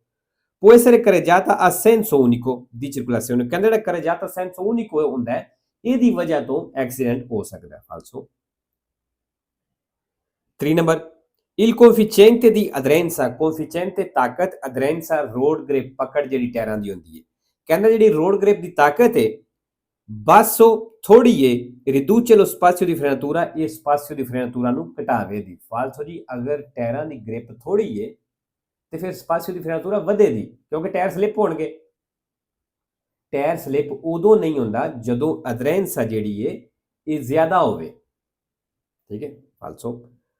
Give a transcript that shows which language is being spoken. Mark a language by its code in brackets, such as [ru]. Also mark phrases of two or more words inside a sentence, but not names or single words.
[it] può essere carreggiata a senso unico di circolazione, [pa] ਕਹਿੰਦਾ ਜਿਹੜਾ [it] carreggiata senso unico [pa] ਹੁੰਦਾ ਹੈ ਇਹਦੀ ਵਜ੍ਹਾ ਤੋਂ ਐਕਸੀਡੈਂਟ ਹੋ ਸਕਦਾ ਹੈ falso। [it] 3 ਨੰਬਰ il coefficiente di aderenza, coefficiente ਤਾਕਤ, aderenza [en] road grip, [pa] ਪਕੜ ਜਿਹੜੀ ਟਾਇਰਾਂ ਦੀ ਹੁੰਦੀ ਹੈ। ਕਹਿੰਦਾ ਜਿਹੜੀ [en] road grip [pa] ਦੀ ਤਾਕਤ ਹੈ basso ਥੋੜੀ ਹੈ [it] riduce lo spazio di frenatura, [pa] ਇਹ [it] spazio di frenatura [pa] ਨੂੰ ਘਟਾਵੇ ਦੀ falso ਜੀ। ਅਗਰ ਟਾਇਰਾਂ ਦੀ ਗ੍ਰਿਪ ਥੋੜੀ ਹੈ ਤੇ ਫਿਰ [it] spazio di frenatura [pa] ਵਧੇਗੀ ਕਿਉਂਕਿ ਟਾਇਰ ਸਲਿੱਪ ਹੋਣਗੇ। ਟਾਇਰ ਸਲਿੱਪ ਉਦੋਂ ਨਹੀਂ ਹੁੰਦਾ ਜਦੋਂ ਅਧਰੈਂਸ ਜਿਹੜੀ ਹੈ ਇਹ ਜ਼ਿਆਦਾ ਹੋਵੇ, ਠੀਕ ਹੈ falso।